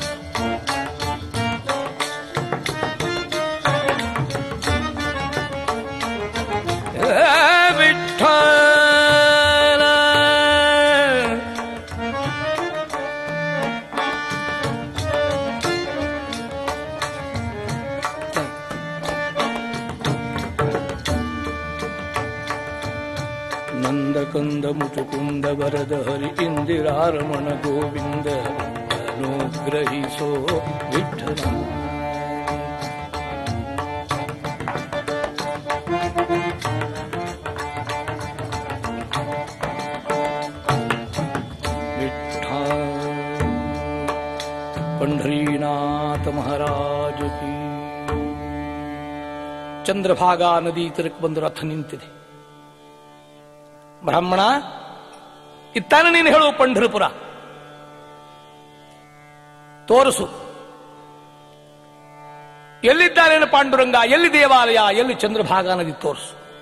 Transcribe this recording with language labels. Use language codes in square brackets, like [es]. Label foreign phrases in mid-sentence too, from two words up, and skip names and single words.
[kn] ವಿಠ್ಠಲ ನಂದ ಕಂದ ಮುಚುಕುಂದ ವರದ ಹರಿ ಇಂದಿರಾರಮಣ ಗೋವಿಂದ ಅನುಗ್ರಹಿಸೋ ವಿಠ್ಠಲ [mr] पंढरीनाथ महाराज की [kn] ಚಂದ್ರಭಾಗಾ ನದಿ ತೀರಕ್ಕೆ ಬಂದು ರಥ ನಿಂತಿದೆ. ಬ್ರಾಹ್ಮಣ, ಇತ್ತಾನೆ ನೀನು ಹೇಳು ಪಂಢರಪುರ ತೋರಿಸು. ಎಲ್ಲಿದ್ದಾನೇನು ಪಾಂಡುರಂಗ, ಎಲ್ಲಿ ದೇವಾಲಯ, ಎಲ್ಲಿ ಚಂದ್ರಭಾಗಾ ನದಿ ತೋರಿಸು.